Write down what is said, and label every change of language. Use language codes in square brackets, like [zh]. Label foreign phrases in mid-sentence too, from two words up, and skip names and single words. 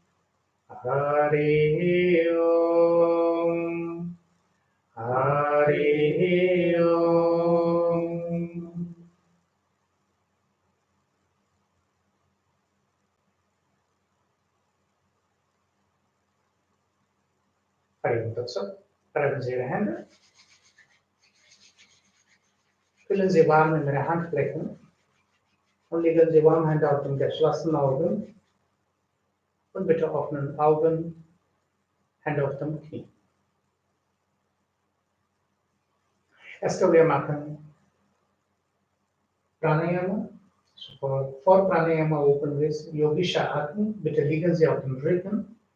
[sa] Hari Om. Hari Om. Hari Om Tatsat. [de] Reiben Sie Ihre Hände. Füllen Sie warm in Ihre Handflächen und legen Sie warme Hände auf den geschlossenen Augen und bitte offenen Augen, Hände auf dem Knie. Erst wir machen Pranayama. So vor Pranayama [en] open with [de] Yogische Atmung. Bitte liegen Sie auf dem Rücken.